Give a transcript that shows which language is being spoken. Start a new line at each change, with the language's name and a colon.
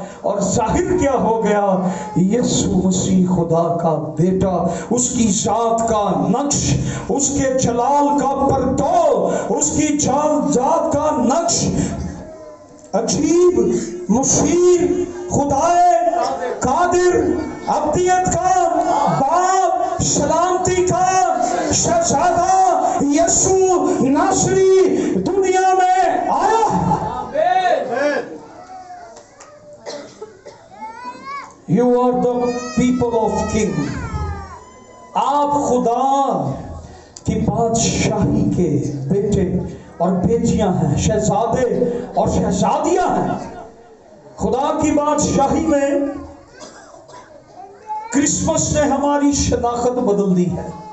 Urdu: اور ظاہر کیا ہو گیا؟ یسوع مسیح خدا کا بیٹا, اس کی ذات کا نقش, اس کے جلال کا پردو, اس کی ذات کا نقش, عجیب, مشیر, خدائے قادر, ابدیت کا باپ, سلامتی کا شہزادہ یسوع ناصری دنیا میں آیا.
English: You are the people of King.
Urdu: آپ خدا کی بادشاہی کے بیٹے اور بیٹیاں ہیں, شہزادے اور شہزادیاں ہیں. خدا کی بادشاہی میں کرسمس نے ہماری شناخت بدل دی ہے.